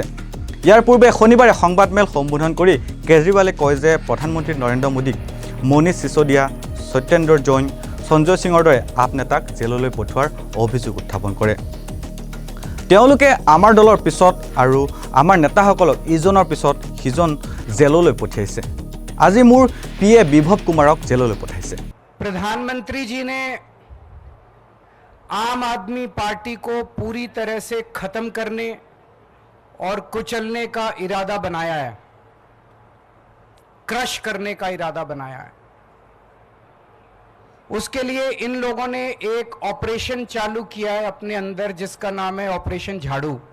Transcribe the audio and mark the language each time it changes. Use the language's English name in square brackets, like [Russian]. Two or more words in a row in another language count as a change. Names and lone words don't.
[Assamese] ইয়াৰ পূৰ্বে শনিবাৰে সংবাদমেল সম্বোধন কৰি কেজৰিৱালে কয় যে প্ৰধানমন্ত্ৰী নৰেন্দ্ৰ মোদীক মনীষ সিসোদিয়া, সত্যেন্দ্ৰ জৈন, সঞ্জয় সিঙৰ দৰে আপ নেতাক জেললৈ পঠোৱাৰ অভিযোগ উত্থাপন কৰে। তেওঁলোকে আমাৰ দলৰ পিছত আৰু আমাৰ নেতাসকলক ইজনৰ পিছত সিজন জেললৈ পঠিয়াইছে। আজি মোৰ পিএ বিভৱ কুমাৰক জেললৈ পঠাইছে। [Hindi] प्रधानमंत्री जी ने आम आदमी पार्टी को पूरी तरह से खत्म करने और कुचलने का इरादा बनाया है, क्रश करने का इरादा बनाया है। उसके लिए इन लोगों ने एक ऑपरेशन चालू किया है अपने अंदर, जिसका नाम है ऑपरेशन झाड़ू।